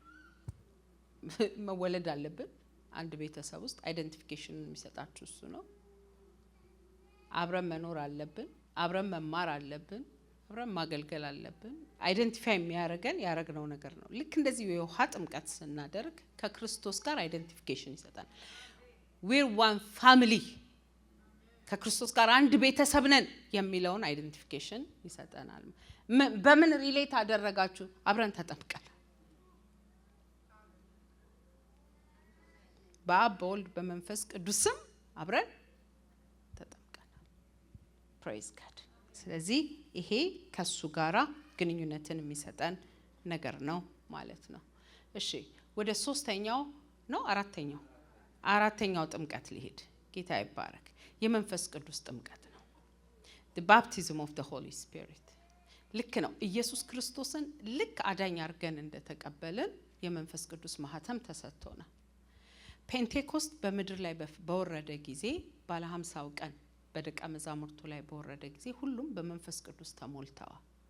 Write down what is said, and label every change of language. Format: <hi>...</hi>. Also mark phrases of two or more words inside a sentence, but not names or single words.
<am>መወለድ አለብን። አንድ ቤተሰብ ውስጥ አይደንቲፊኬሽን የሚሰጣችሁ እሱ ነው። አብረን መኖር አለብን። አብረን መማር አለብን። አብረን ማገልገል አለብን። አይደንቲፋይ የሚያደርገን ያደረግነው ነገር ነው። ልክ እንደዚህ የውሃ ጥምቀት ስናደርግ ከክርስቶስ ጋር አይደንቲፊኬሽን ይሰጣል።</am> <en>we're one family</en> <am>ከክርስቶስ ጋር አንድ ቤተሰብ ነን የሚለውን አይደንቲፊኬሽን ይሰጠናል። በምን ሪሌት አደረጋችሁ? አብረን ተጠምቀናል። በአብ በወልድ በመንፈስ ቅዱስም አብረን ተጠምቀናል።</am> <en>praise God።</en> <am>ስለዚህ ይሄ ከሱ ጋራ ግንኙነትን የሚሰጠን ነገር ነው ማለት ነው። እሺ ወደ ሶስተኛው ነው አራተኛው ጥምቀት ሊሄድ። ጌታ ይባረክ። የመንፈስ ቅዱስ ጥምቀት ነው።</am> <en>the baptism of the holy spirit</en> <am>ልክ ነው። ኢየሱስ ክርስቶስን ልክ አዳኝ አድርገን እንደተቀበልን የመንፈስ ቅዱስ ማህተም ተሰጥቶናል። ፔንቴኮስት በምድር ላይ በወረደ ጊዜ ባለ 50 ቀን በደቀ መዛሙርቱ ላይ በወረደ ጊዜ ሁሉም በመንፈስ ቅዱስ ተሞልተዋል።</am>